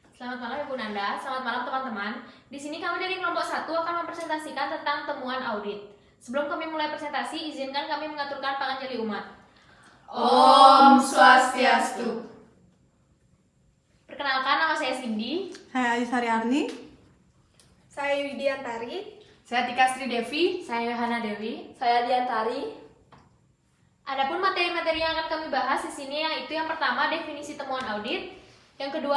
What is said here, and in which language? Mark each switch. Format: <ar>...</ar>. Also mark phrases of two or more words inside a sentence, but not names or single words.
<id>Selamat malam Ibu Nanda, selamat malam teman-teman. Di sini kami dari kelompok 1 akan mempresentasikan tentang temuan audit. Sebelum kami mulai presentasi, izinkan kami mengaturkan</id> <ban>panganjali umat. Om Swastiastu.</ban> <id>Perkenalkan, nama saya Cindy. Saya Ayusari Arni. Saya Widiantari. Saya Tika Sri Devi. Saya Yohana Dewi. Saya Diantari. Adapun materi-materi yang akan kami bahas di sini yaitu yang pertama definisi temuan audit, yang kedua</id>